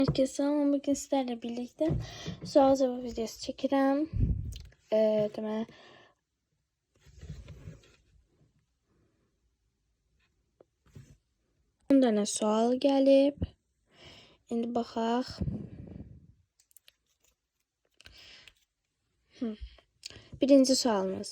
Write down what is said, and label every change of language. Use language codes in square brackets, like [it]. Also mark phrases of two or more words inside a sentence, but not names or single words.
[tr] Herkese selam. Bugün sizlerle birlikte sual cevap videosu çəkirəm. [az] Demək, bir dənə sual gəlib. İndi baxaq. Birinci sualımız.